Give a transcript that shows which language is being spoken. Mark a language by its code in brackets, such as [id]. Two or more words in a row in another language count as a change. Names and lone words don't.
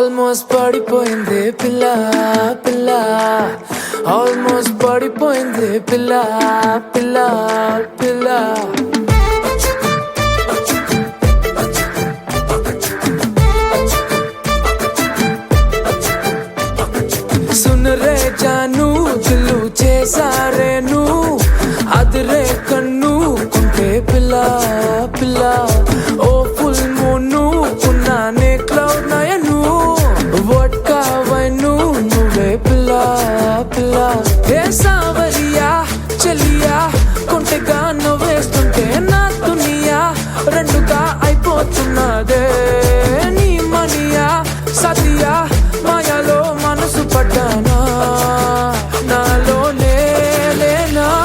[te] ఆల్మోస్ట్ పడిపోయింది పిల్ల పిల్ల ఆల్మోస్ట్ పడిపోయింది పిల్ల పిల్ల పిల్ల [hi] सुन रे जानू दिलू [te] చేసారేను అదిరే కన్ను కుంటే పిల్ల పిల్ల ఓ [en] full moon [te] ఉన్నానే [en] cloud nine vodka wine [te] నువ్వే పిల్ల పిల్ల ఏ సావరియా చెలియా కుంటెగా నవ్వేస్తుంటే నా దునియా రెండుగా అయిపోతున్నదే నీ మనియా సతియా మాయాలో మనసు పడ్డానా నాలోనే లేనా